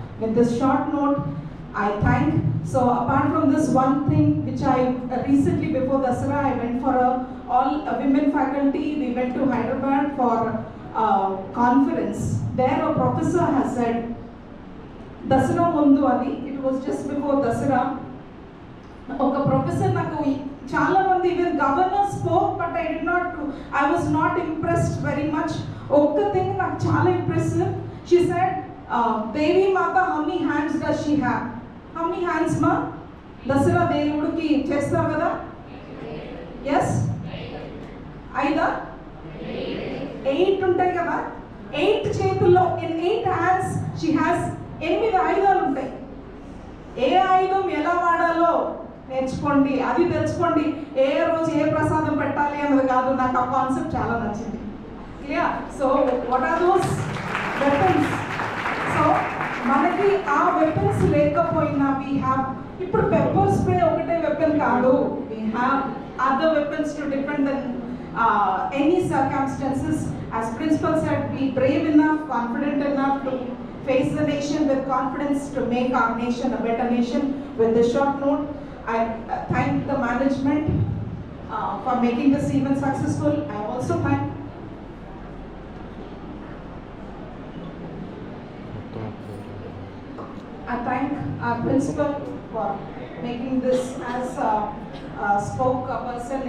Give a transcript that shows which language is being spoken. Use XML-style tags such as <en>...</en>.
<en>With this short note, I thank. So apart from this one thing which I recently before Dasara, I went for all women faculty, we went to Hyderabad for a conference. There a professor has said,</en> <te>Dasara mundu adi,</te> <en>it was just before Dasara.</en> <te>ఒక professor నాకు చాలా మంది</te> <en>Even governor spoke but I was not impressed very much.</en> <te>ఒక్క thing నాకు చాలా impressive.</te> <en>She said, Devi Mata how many hands does she have? How many hands ma?</en> <te>Dasara దేవుడికి చేస్తాం కదా?</te> <en>Yes?</en> <te>8 ఉంటాయి కదా? 8 చేతుల్లో</te> <en>in 8 hands she has 8</en> <te>ఆయుధాలు ఉంటాయి. ఏ ఆయుధం ఎలా వాడాలో నేర్చుకోండి, అది తెలుసుకోండి. ఏ రోజు ఏ ప్రసాదం పెట్టాలి అన్నది కాదు. నాకు ఆ కాన్సెప్ట్ చాలా నచ్చింది. Clear?</te> <en>So what are those weapons?</en> <te>So మనకి ఆ వెపన్స్ లేకపోయినా</te> <en>we have,</en> <te>ఇప్పుడు పెప్పర్ స్ప్రే ఒకటే వెపన్ కాదు.</te> <en>We have other weapons to defend then any circumstances. As principal said, be brave enough, confident enough to face the nation with confidence to make our nation a better nation. With this short note, I thank the management for making this event successful. I also thank our principal for making this as a spokesperson.</en>